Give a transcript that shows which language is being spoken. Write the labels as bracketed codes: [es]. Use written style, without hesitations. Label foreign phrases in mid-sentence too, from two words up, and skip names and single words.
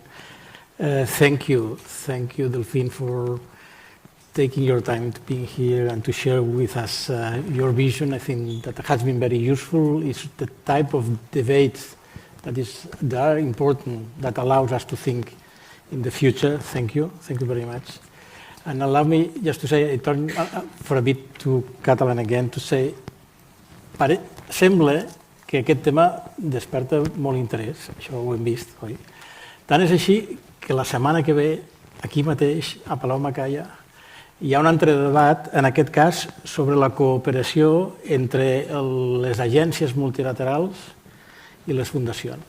[en] Thank you, Delphine, for taking your time to be here and to share with us your vision. I think that has been very useful. It's the type of debate that are important, that allows us to think in the future. Thank you very much. And allow me just to say, I turn for a bit to Catalan again, to say, [ca] sembla que aquest tema desperta molt interès, això ho hem vist, oi? Tant és així que la setmana que ve, aquí mateix, a Palau Macaya, hi ha un altre debat, en aquest cas, sobre la cooperació entre les agències multilaterals i les fundacions.